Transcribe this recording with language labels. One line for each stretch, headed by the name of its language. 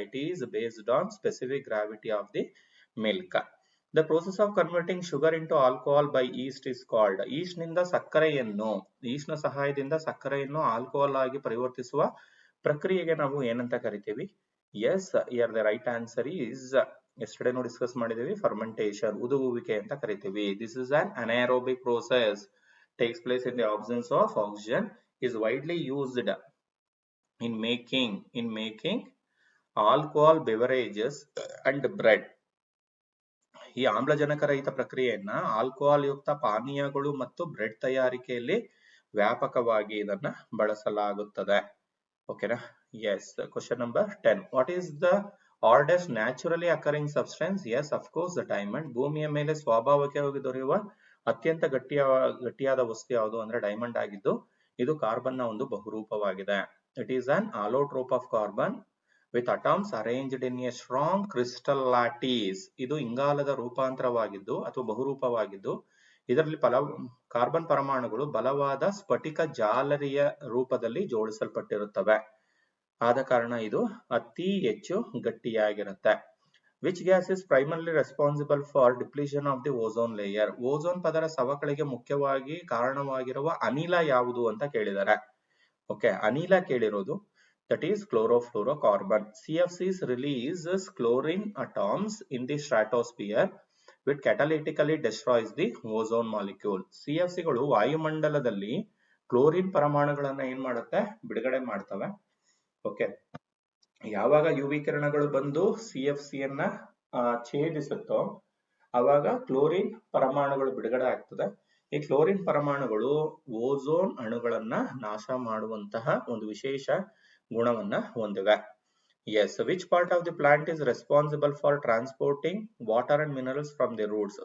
English: It is based on specific gravity of the milk. The process of converting sugar into alcohol by yeast is called.
Kannada: yeast ನಿಂದ ಸಕ್ಕರೆಯನ್ನು yeast ನ ಸಹಾಯದಿಂದ ಸಕ್ಕರೆಯನ್ನು alcohol ಆಗಿ ಪರಿವರ್ತಿಸುವ ಪ್ರಕ್ರಿಯೆಗೆ ನಾವು ಏನಂತ ಕರಿತೀವಿ?
English: Yes, here the right answer is yesterday
Kannada: ನಾವು ಡಿಸ್ಕಸ್ ಮಾಡಿದೀವಿ
English: fermentation,
Kannada: ಉದುಗುವಿಕೆ ಅಂತ ಕರಿತೀವಿ.
English: This is an anaerobic process, takes place in the absence of oxygen, is widely used in making alcohol beverages and bread.
Kannada: ಈ ಆಮ್ಲಜನಕ ರಹಿತ ಪ್ರಕ್ರಿಯೆಯನ್ನ ಆಲ್ಕೋಹಾಲ್ ಯುಕ್ತ ಪಾನೀಯಗಳು ಮತ್ತು ಬ್ರೆಡ್ ತಯಾರಿಕೆಯಲ್ಲಿ ವ್ಯಾಪಕವಾಗಿ ಇದನ್ನ ಬಳಸಲಾಗುತ್ತದೆ. ಓಕೆನಾ? S. Question number 10.
English: What is the hardest naturally occurring substance? Yes, of course the diamond.
Kannada: ಭೂಮಿಯ ಮೇಲೆ ಸ್ವಾಭಾವಿಕವಾಗಿ ದೊರೆಯುವ ಅತ್ಯಂತ ಗಟ್ಟಿಯಾದ ವಸ್ತು ಯಾವುದು ಅಂದ್ರೆ ಡೈಮಂಡ್ ಆಗಿದ್ದು ಇದು ಕಾರ್ಬನ್ ನ ಒಂದು ಬಹುರೂಪವಾಗಿದೆ.
English: It is an allotrope of carbon with atoms arranged in a strong crystal lattice.
Kannada: ಇದು ಇಂಗಾಲದ ರೂಪಾಂತರವಾಗಿದ್ದು ಅಥವಾ ಬಹುರೂಪವಾಗಿದ್ದು ಇದರಲ್ಲಿ ಕಾರ್ಬನ್ ಪರಮಾಣುಗಳು ಬಲವಾದ ಸ್ಫಟಿಕ ಜಾಲರಿಯ ರೂಪದಲ್ಲಿ ಜೋಡಿಸಲ್ಪಟ್ಟಿರುತ್ತವೆ. ಆದ ಕಾರಣ ಇದು ಅತಿ ಹೆಚ್ಚು ಗಟ್ಟಿಯಾಗಿರುತ್ತೆ.
English: Which gas is primarily responsible for depletion of the ozone layer?
Kannada: Ozone ಪದರ ಸವಕಳಿಗೆ ಮುಖ್ಯವಾಗಿ ಕಾರಣವಾಗಿರುವ ಅನಿಲ ಯಾವುದು ಅಂತ ಕೇಳಿದ್ದಾರೆ. ಓಕೆ, ಅನಿಲ ಕೇಳಿರೋದು.
English: That is chlorofluorocarbon. CFCs releases chlorine atoms in the stratosphere which catalytically destroys the ozone molecule.
Kannada: CFC ಗಳು ವಾಯುಮಂಡಲದಲ್ಲಿ ಕ್ಲೋರಿನ್ ಪರಮಾಣುಗಳನ್ನ ಏನ್ ಮಾಡುತ್ತೆ? ಬಿಡುಗಡೆ ಮಾಡ್ತವೆ. ಓಕೆ, ಯಾವಾಗ ಯುವಿ ಕಿರಣಗಳು ಬಂದು CFC ಯನ್ನ ಛೇದಿಸುತ್ತೋ ಅವಾಗ ಕ್ಲೋರಿನ್ ಪರಮಾಣುಗಳು ಬಿಡುಗಡೆ ಆಗ್ತದೆ. ಈ ಕ್ಲೋರಿನ್ ಪರಮಾಣುಗಳು ಓಝೋನ್ ಅಣುಗಳನ್ನ ನಾಶ ಮಾಡುವಂತಹ ಒಂದು ವಿಶೇಷ ಗುಣವನ್ನ ಹೊಂದಿವೆ.
English: Yes, which part of the plant is responsible for transporting water and minerals from the roots?